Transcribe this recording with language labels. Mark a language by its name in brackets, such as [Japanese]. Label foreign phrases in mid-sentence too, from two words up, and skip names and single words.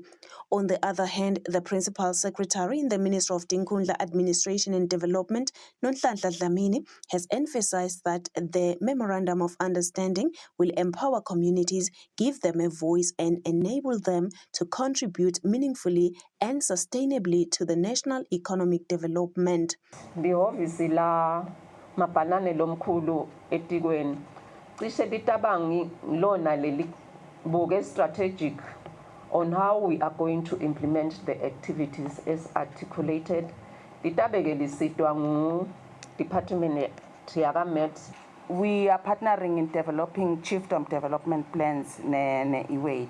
[English] On the other hand, the principal secretary in the Ministry of Tinkundla Administration and Development, Nonhlanhla Dlamini, has emphasized that the Memorandum of Understanding will empower communities, give them a voice, and enable them to contribute meaningfully and sustainably to the national economic development. [Swati] Lihhovisi la mabhanane lomkhulu etikweni cishe litabangi lona leli buke [English] strategic on how we are going to implement the activities as articulated. [Swati] Litabeke lisitwa ngu Department yaka-MET. [English] We are partnering in developing chiefdom development plans ne EWADE.